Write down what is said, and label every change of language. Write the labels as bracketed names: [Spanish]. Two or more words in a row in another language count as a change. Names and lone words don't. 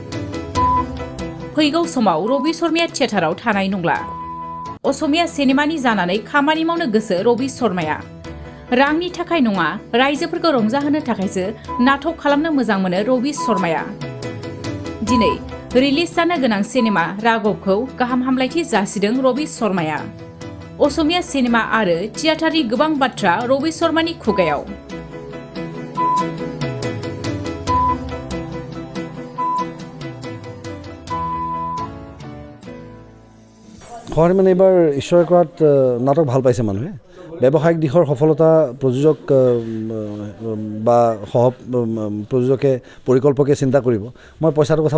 [Bodo] फैगौ समाव रबि शर्माया थियेटाराव थानाय नंला असमिया सिनेमानि जानानै खामानि मावनो गोसो रबि शर्माया रांनि थाखाय नङा रायजोफोरखौ रंजाहोनो थाखायसो नाटक खालामनो मोजां मोनो रबि शर्माया दिनै रिलिज जानो गोनां सिनेमा राघवखौ गाहाम हामलायथि जासिदों रबि शर्माया असमिया सिनेमा आरो थियेटारनि गोबां बाथ्रा रबि शर्मानि खुगायाव [Assamese] হয় মানে এবাৰ ঈশ্বৰে কৰাত নাটক ভাল পাইছে মানুহে ব্যৱসায়িক দিশৰ সফলতা প্ৰযোজক বা সহ প্ৰযোজকে পৰিকল্পকে চিন্তা কৰিব মই পইচাটোৰ কথা